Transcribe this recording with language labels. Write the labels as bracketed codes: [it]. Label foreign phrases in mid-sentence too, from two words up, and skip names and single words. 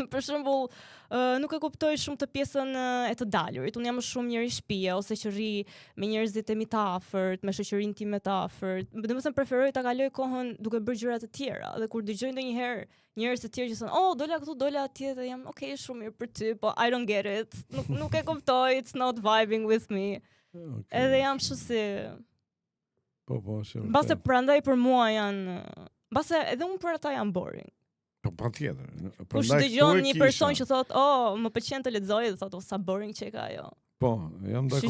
[sq] Për shembull, nuk e kuptoj shumë të pjesën e të dalurit. Unë jam shumë njëri shtëpie ose që rri me njerëzit e mi të afërt, me shoqërinë time të afërt. Domethënë preferoj ta kaloj kohën duke bërë gjëra të tjera. Dhe kur dëgjoj ndonjëherë njerëz të tjerë që thonë, "Oh, dola këtu, dola atje", dhe jam, "Okay, shumë mirë për ty, po [en] I don't get it. [sq] Nuk e kuptoj, [en] it's not vibing with me." Okay. [sq] Edhe jam kështu si Po, shumë. Mbase prandaj për mua janë Mbase edhe unë për ata jam boring. Po patjetër. Kush dëgjon një person që thot, më pëlqen të lexoj, dhe thot, sa boring që ka ajo. Po, jam dakord.